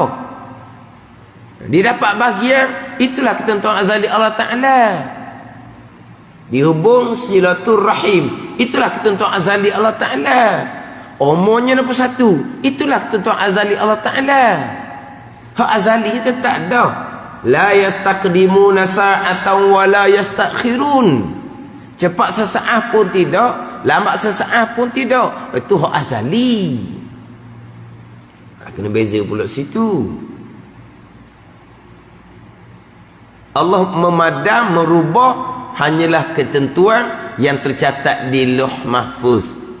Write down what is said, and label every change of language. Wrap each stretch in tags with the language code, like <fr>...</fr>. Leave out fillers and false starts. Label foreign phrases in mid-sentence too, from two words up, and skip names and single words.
<ms>Dia dapat bahagian, itulah ketentuan azali Allah Ta'ala. Dihubung silaturahim, itulah ketentuan azali Allah Ta'ala. Umurnya 61, itulah ketentuan azali Allah Ta'ala. Hak azali kita tak ada.</ms> <ar>لا يستقدمون ساعة ولا يستأخرون.</ar> <ms>Cepat sesaat pun tidak, lambat sesaat pun tidak. Itu hak azali. Kena beza pula situ. Allah memadam, merubah hanyalah ketentuan yang tercatat di</ms> <ar>لوح محفوظ.</ar>